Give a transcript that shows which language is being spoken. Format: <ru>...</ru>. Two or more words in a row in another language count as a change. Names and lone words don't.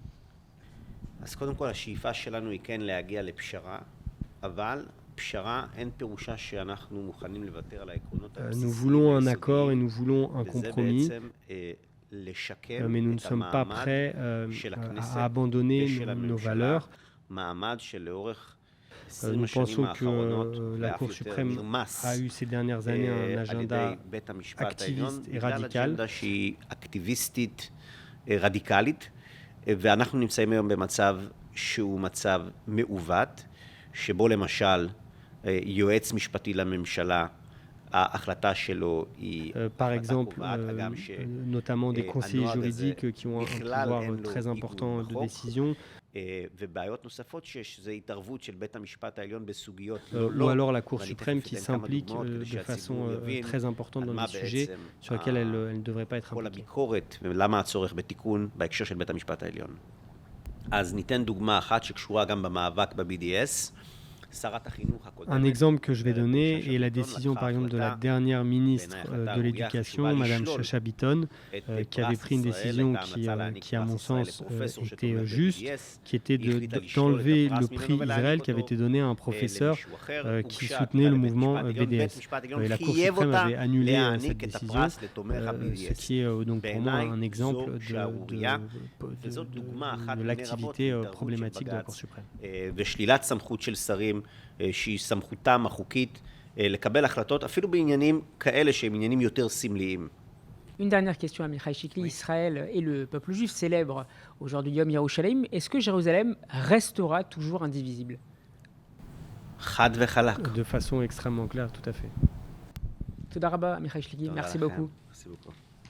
<fr>Nous voulons un accord et nous voulons un compromis, mais nous ne sommes pas prêts à abandonner nos valeurs. Nous pensons que la Cour suprême a eu ces dernières années un agenda activiste et radical.</fr> <he>ואנחנו נמצאים היום במצב שהוא מצב מעוות, שבו למשל יועץ משפטי לממשלה, ההחלטה שלו היא...</he> <fr>Par exemple, notamment des conseillers juridiques qui ont un pouvoir très important de décision.</fr> <he>ובעיות נוספות שיש, זה התערבות של בית המשפט העליון בסוגיות</he> <fr>ou alors la Cour suprême qui s'implique de façon très importante dans des sujets sur lesquels elle ne devrait pas être</fr> <he>כל</he> <fr>impliquée.</fr> <he>הביקורת ולמה הצורך בתיקון בהקשר של בית המשפט העליון. אז ניתן דוגמה אחת שקשורה גם במאבק ב-BDS.</he> <fr>Un exemple que je vais donner est la décision, par exemple, de la dernière ministre de l'Éducation, Madame Chacha Bitton, qui avait pris une décision qui, à mon sens, était juste, qui était d'enlever le prix Israël qui avait été donné à un professeur qui soutenait le mouvement BDS. Et la Cour suprême avait annulé cette décision, ce qui est donc pour moi un exemple de l'activité problématique de la Cour suprême.</fr> <he>ושלילת סמכות של שרים שהיא סמכותם החוקית לקבל החלטות אפילו בעניינים כאלה שהם עניינים יותר סמליים.</he> <fr>Une dernière question à Mihail Shikli. Israël et le peuple juif célèbrent aujourd'hui Yom Yerushalayim. Est-ce que Jérusalem restera toujours indivisible?</fr> <he>חד וחלק.</he> <fr>De façon extrêmement claire, tout à fait.</fr> <he>תודה רבה, Mihail Shikli.</he> <fr>Merci beaucoup. Merci beaucoup.</fr>